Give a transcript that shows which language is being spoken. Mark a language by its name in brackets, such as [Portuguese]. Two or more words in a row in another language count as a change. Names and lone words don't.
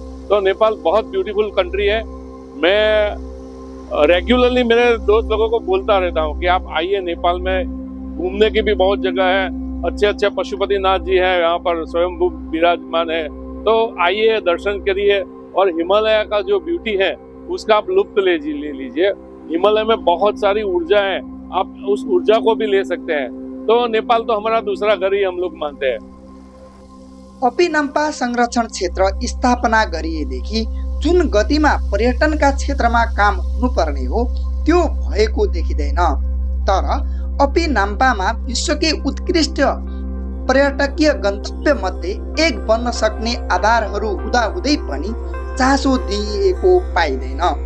[Hindi] तो नेपाल बहुत [English] beautiful country [Hindi] है। मैं रेगुलरली मेरे दोस्त लोगों को बोलता रहता हूँ कि आप आइए, नेपाल में घूमने की भी बहुत जगह है, अच्छे पशुपतिनाथ जी हैं यहाँ पर, स्वयंभू विराजमान है। तो आइए, दर्शन करिए और हिमालय का जो ब्यूटी है उसका आप लुत्फ ले लीजिए। हिमालय में बहुत सारी ऊर्जा है, आप उस ऊर्जा को भी ले सकते हैं। तो नेपाल तो हमारा दूसरा घर ही हम लोग मानते हैं। [Nepali] अपिनाम्पा संरक्षण क्षेत्र स्थापना गरिएदेखि जुन गतिमा पर्यटनका क्षेत्रमा काम हुनुपर्ने हो त्यो भएको देखिँदैन। तर अपिनाम्पामा विश्वकै उत्कृष्ट पर्यटकीय गन्तव्य मध्ये एक बन्न सक्ने आधारहरू हुँदाहुँदै पनि चासो दिइएको पाइँदैन।